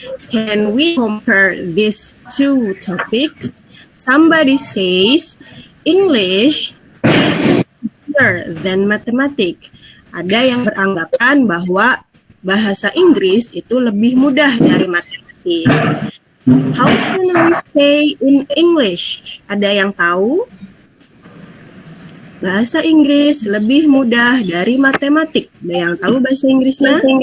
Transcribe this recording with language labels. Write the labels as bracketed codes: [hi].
[en] Can we compare these two topics? Somebody says English is easier than mathematics. [id] Ada yang beranggapan bahwa bahasa Inggris itu lebih mudah dari matematik. [en] How can we say in English? [id] Ada yang tahu? Bahasa Inggris lebih mudah dari matematik. Ada yang tahu bahasa Inggrisnya?